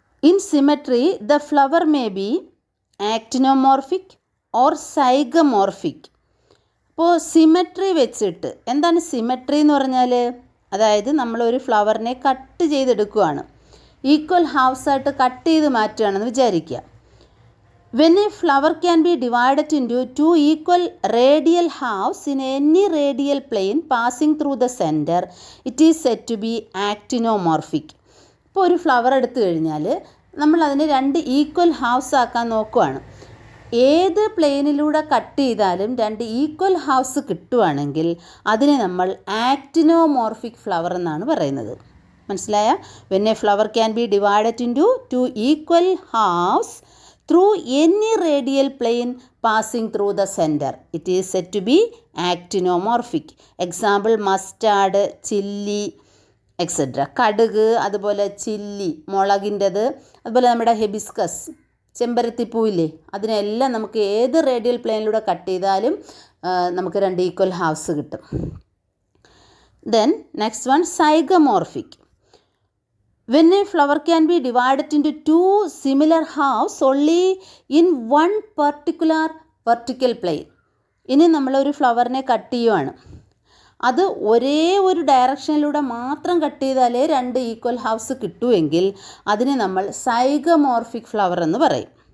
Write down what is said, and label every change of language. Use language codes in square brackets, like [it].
[en] In symmetry the flower may be actinomorphic or zygomorphic. [ml] അപ്പോൾ symmetry വെച്ചിട്ട്, എന്താണ് സിമെട്രി എന്ന് പറഞ്ഞാൽ? അതായത് നമ്മളൊരു ഫ്ലവറിനെ കട്ട് ചെയ്തെടുക്കുകയാണ്, ഈക്വൽ ഹാഫ്സായിട്ട് കട്ട് ചെയ്ത് മാറ്റുകയാണെന്ന് വിചാരിക്കുക. [en] When a flower can be divided into 2 equal radial halves in any radial plane passing through the center, it is said to be actinomorphic. [ml] ഇപ്പോൾ ഒരു ഫ്ലവർ എടുത്തു കഴിഞ്ഞാൽ നമ്മൾ അതിനെ 2 ഈക്വൽ ഹാഫ്സ് ആക്കാൻ നോക്കുകയാണ്. ഏത് പ്ലെയിനിലൂടെ കട്ട് ചെയ്താലും 2 ഈക്വൽ ഹാഫ്സ് കിട്ടുവാണെങ്കിൽ അതിനെ നമ്മൾ ആക്ടിനോമോർഫിക് ഫ്ലവർ എന്നാണ് പറയുന്നത്. മനസ്സിലായ? [en] When a flower can be divided into 2 equal halves through any radial plane passing through the center, it is said to be actinomorphic. Example mustard, chilli, etcetera. [ml] കടുക്, അതുപോലെ chilli, മുളകിൻ്റെത്, അതുപോലെ നമ്മുടെ ഹെബിസ്കസ്, ചെമ്പരത്തിപ്പൂവില്ലേ, അതിനെല്ലാം നമുക്ക് ഏത് റേഡിയൽ പ്ലെയിനിലൂടെ കട്ട് ചെയ്താലും നമുക്ക് 2 equal halves കിട്ടും. [en] Then next one zygomorphic. When a flower can be divided into 2 similar halves only in one particular vertical plane. [ml] ഇനി നമ്മളൊരു ഫ്ലവറിനെ കട്ട് ചെയ്യുവാണ്, അത് ഒരേ ഒരു ഡയറക്ഷനിലൂടെ മാത്രം കട്ട് ചെയ്താലേ 2 ഈക്വൽ ഹാഫ്സ് കിട്ടുമെങ്കിൽ അതിനെ നമ്മൾ സൈഗമോർഫിക് ഫ്ലവർ എന്ന് പറയും.